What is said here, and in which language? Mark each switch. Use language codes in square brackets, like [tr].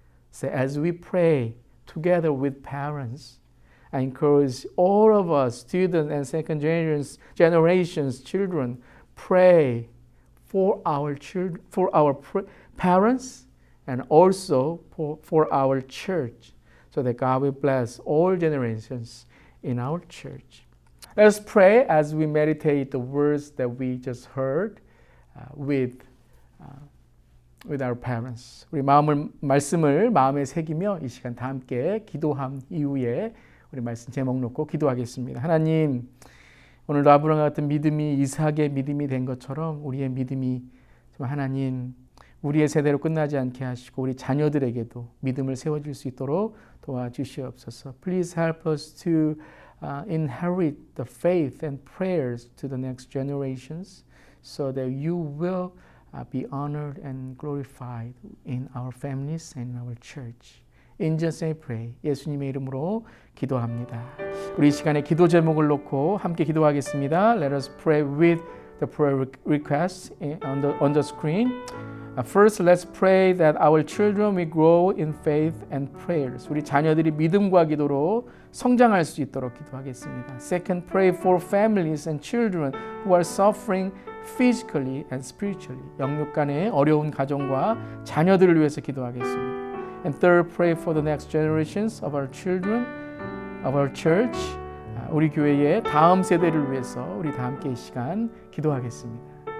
[en] So as we pray together with parents, I encourage all of us, students and second generations children, pray for our children, for our parents, and also for our church, so that God will bless all generations in our church. Let us pray as we meditate the words that we just heard with our parents. [ko] 우리 말씀을 마음에 새기며 이 시간 다 함께 기도한 이후에 우리 말씀 제목 놓고 기도하겠습니다. 하나님, 오늘도 아브라함 같은 믿음이 이삭의 믿음이 된 것처럼 우리의 믿음이 하나님 우리의 세대로 끝나지 않게 하시고 우리 자녀들에게도 믿음을 세워줄 수 있도록 도와주시옵소서. [en] Please help us to inherit the faith and prayers to the next generations so that you will be honored and glorified in our families and in our church. In Jesus' name I pray. [ko] 예수님의 이름으로 기도합니다. 우리 이 시간에 기도 제목을 놓고 함께 기도하겠습니다. [en] Let us pray with the prayer requests on the screen. First, let's pray that our children will grow in faith and prayers. [ko] 우리 자녀들이 믿음과 기도로 성장할 수 있도록 기도하겠습니다. [en] Second, pray for families and children who are suffering physically and spiritually. [ko] 영육 간의 어려운 가정과 자녀들을 위해서 기도하겠습니다. [en] And third, pray for the next generations of our children, of our church. [ko] 우리 교회의 다음 세대를 위해서 우리 다 함께 이 시간 기도하겠습니다.